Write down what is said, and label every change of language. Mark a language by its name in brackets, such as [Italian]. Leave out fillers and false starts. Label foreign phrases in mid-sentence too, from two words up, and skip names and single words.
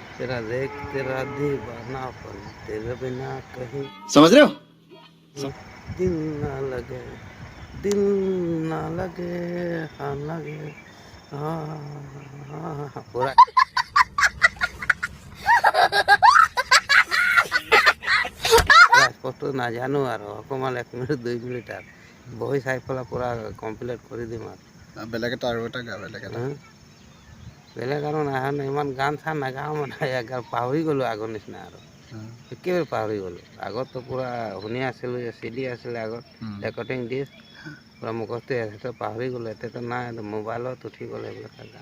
[Hindi] तेरा देख तेरा दीवानापन तेरे बिना कहीं समझ रहे हो? दिल ना लगे दिल ना लगे हाँ लगे हाँ [Assamese] पूरा স্পষ্ট নাজানো আৰু অকণমান 1 মিনিট 2 মিনিট আৰু বহি চাই পেলাই পূৰা কমপ্লিট কৰি দিম আৰু বেলেগ এটা আৰু এটা গা বেলেগ এটা বেলেগ আৰু নাহে ইমান গান চান নাগাওঁ মানে পাহৰি গ'লোঁ আগৰ নিচিনা আৰু একেবাৰে পাহৰি গ'লোঁ আগততো পূৰা শুনি আছিলোঁ CD আছিলে আগত [English] recording disc [Assamese] পূৰা মুখস্থ আছে পাহৰি গ'লোঁ এতিয়াতো নাই মোবাইলত উঠি গ'ল এইবিলাক গান